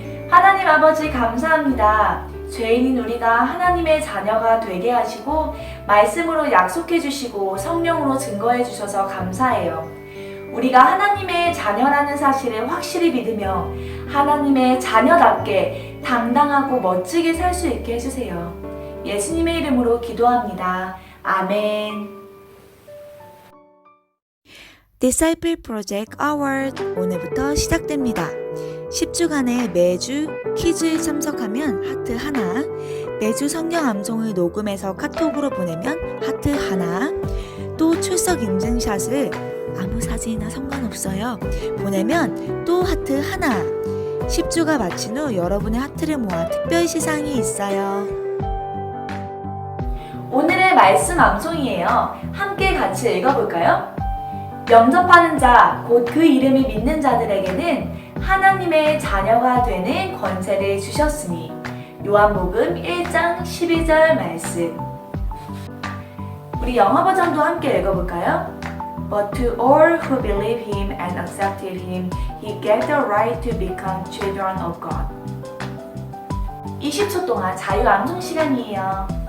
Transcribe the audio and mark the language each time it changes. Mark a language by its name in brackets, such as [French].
[Korean] 하나님 아버지 감사합니다. 죄인인 우리가 하나님의 자녀가 되게 하시고 말씀으로 약속해 주시고 성령으로 증거해 주셔서 감사해요. 우리가 하나님의 자녀라는 사실을 확실히 믿으며 하나님의 자녀답게 당당하고 멋지게 살 수 있게 해주세요. 예수님의 이름으로 기도합니다. 아멘. Disciple Project Award 오늘부터 시작됩니다. 10주간의 매주 퀴즈에 참석하면 하트 하나, 매주 성경 암송을 녹음해서 카톡으로 보내면 하트 하나, 또 출석 인증샷을 아무 사진이나 상관없어요. 보내면 또 하트 하나. 10주가 마친 후 여러분의 하트를 모아 특별 시상이 있어요. 오늘의 말씀 암송이에요. 함께 같이 읽어볼까요? 영접하는 자, 곧 그 이름을 믿는 자들에게는 하나님의 자녀가 되는 권세를 주셨으니 요한복음 1장 12절 말씀. 우리 영어 버전도 함께 읽어볼까요? [English] But to all who believe him and accepted him, he gave the right to become children of God. [Korean] 20초 동안 자유 암송 시간이에요.